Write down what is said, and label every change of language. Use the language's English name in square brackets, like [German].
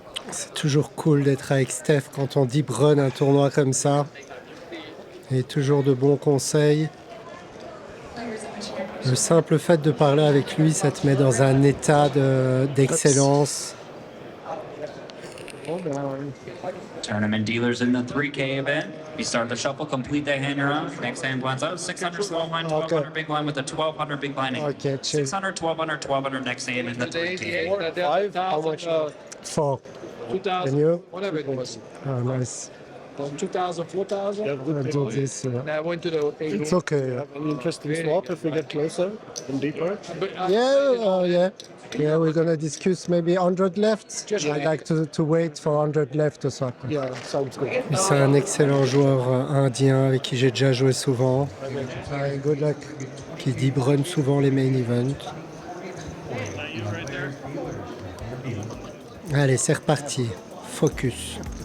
[French] C'est toujours cool d'être avec Steph quand on deep run un tournoi comme ça. Et toujours de bons conseils. Le simple fait de parler avec lui, ça te met dans un état d'excellence. Oh, ben, [English] Tournament dealers in the 3K event. You start the shuffle, complete the hand round. Next hand blinds out. 600 small blind, 1200 big blind with a 1200 big blind. Ok, chill. 600, 1200, 1200 next hand in the 3K. 5, how much? 4. 2,000, Can you? whatever it was. Oh, nice. From 2,000, 4,000. I'll do this. And I went to the. It's okay. An interesting swap if we get closer and deeper. But Yeah. Yeah, we're gonna discuss maybe 100 left. I'd like to wait for 100 left or so. yeah, sounds good. [French] C'est un excellent joueur indien avec qui j'ai déjà joué souvent. Ouais, [English] good luck. [French] Qui deep run souvent les main events. Allez, c'est reparti. Focus.